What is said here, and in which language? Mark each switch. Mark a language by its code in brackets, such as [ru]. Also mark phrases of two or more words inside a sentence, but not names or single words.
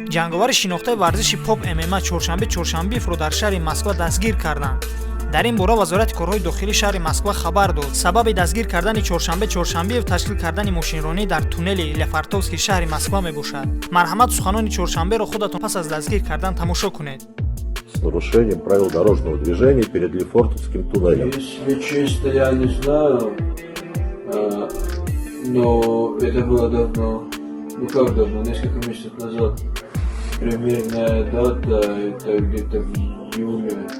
[tg] ҷанговари шинохтаи варзиши Pop MMA чоршанбеевро дар шаҳри Москва дастгир карданд. дар ин бора вазорати корҳои дохилии шаҳри Москва хабар дод. Сабаби дастгир кардани чоршанбеев ташкил кардани мошинронӣ дар туннели Лефортовскии шаҳри Москва мебошад. марҳамат, суханони чоршанберо худатон пас аз дастгир кардан тамошо кунед. [ru] С нарушением правил дорожного движения перед Лефортовским туннелем. Если честно, я не знаю, но это было давно, как давно, несколько месяцев назад. Примерная дата, это где-то в июле.